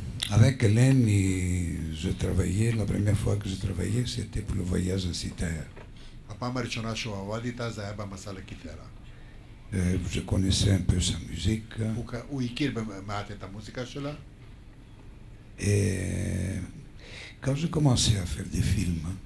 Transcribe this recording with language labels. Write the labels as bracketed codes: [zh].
[fr] Avec Hélène, je travaillais, la première fois que je travaillais, c'était pour le voyage à Citer. [he] הפעם הראשונה שהוא עבד איתה זה היה במסע לקיטרה. [fr] Je connaissais un peu sa musique. [he] הוא הכיר במעט את המוזיקה שלה. [fr] Et quand j'ai commencé à faire des films,